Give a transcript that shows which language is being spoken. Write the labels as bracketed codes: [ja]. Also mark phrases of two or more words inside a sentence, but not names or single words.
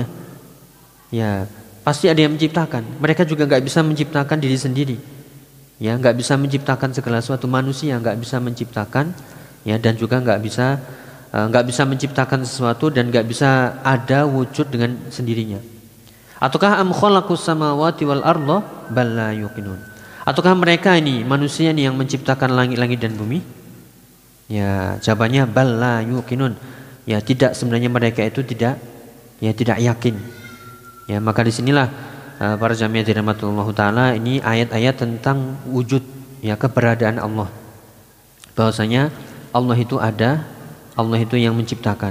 [id] Ya pasti ada yang menciptakan. Mereka juga nggak bisa menciptakan diri sendiri. Ya nggak bisa menciptakan segala sesuatu. Manusia nggak bisa menciptakan, ya, dan juga nggak bisa menciptakan sesuatu dan nggak bisa ada wujud dengan sendirinya. Ataukah [ar] أم خلقوا السماوات والأرض بل لا يوقنون, [id] ataukah mereka ini manusia ini yang menciptakan langit-langit dan bumi? Ya jawabannya [ar] بل لا يوقنون, [id] ya tidak, sebenarnya mereka itu tidak yakin. Ya maka disinilah para jamiah dirahmatullah taala, ini ayat-ayat tentang wujud, ya, keberadaan Allah, bahwasanya Allah itu ada, Allah itu yang menciptakan.